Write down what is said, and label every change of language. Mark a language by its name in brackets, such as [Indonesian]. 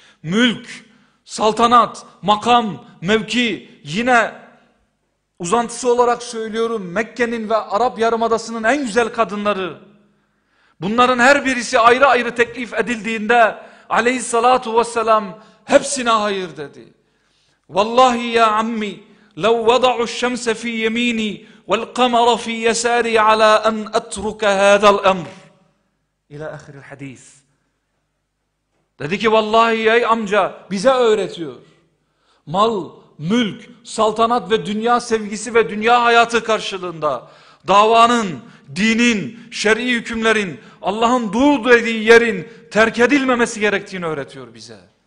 [Turkish] Mülk, saltanat, makam, mevki, yine uzantısı olarak söylüyorum, Mekke'nin ve Arap Yarımadası'nın en güzel kadınları. Bunların her birisi ayrı ayrı teklif edildiğinde aleyhissalatü vesselam hepsine hayır dedi. [Arabic] Vallahi ya ammi, لو وضعوا الشمس في يميني والقمر في يساري على أن أترك هذا الأمر إلى آخر الحديث. [Turkish] Dedi ki vallahi ey amca, bize öğretiyor. Mal, mülk, saltanat ve dünya sevgisi ve dünya hayatı karşılığında davanın, dinin, şer'i hükümlerin, Allah'ın dur dediği yerin terk edilmemesi gerektiğini öğretiyor bize.